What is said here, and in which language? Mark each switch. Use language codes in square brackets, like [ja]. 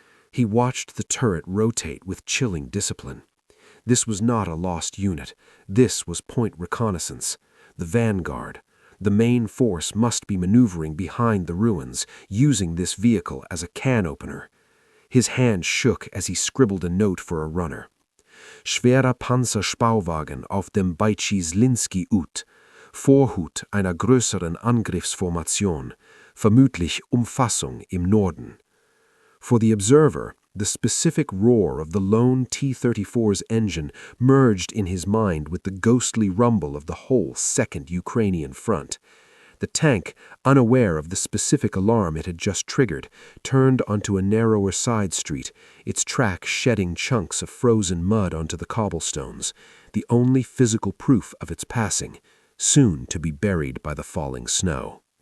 [en] He watched the turret rotate with chilling discipline. This was not a lost unit. This was point reconnaissance. The vanguard. The main force must be maneuvering behind the ruins, using this vehicle as a can opener. His hand shook as he scribbled a note for a runner. [de] Schwerer Panzerspauwagen auf dem Beichizlinski Ut. Vorhut einer größeren Angriffsformation. Vermutlich Umfassung im Norden. [en] For the observer, the specific roar of the lone T-34's engine merged in his mind with the ghostly rumble of the whole Second Ukrainian Front. The tank, unaware of the specific alarm it had just triggered, turned onto a narrower side street, its track shedding chunks of frozen mud onto the cobblestones, the only physical proof of its passing, soon to be buried by the falling snow.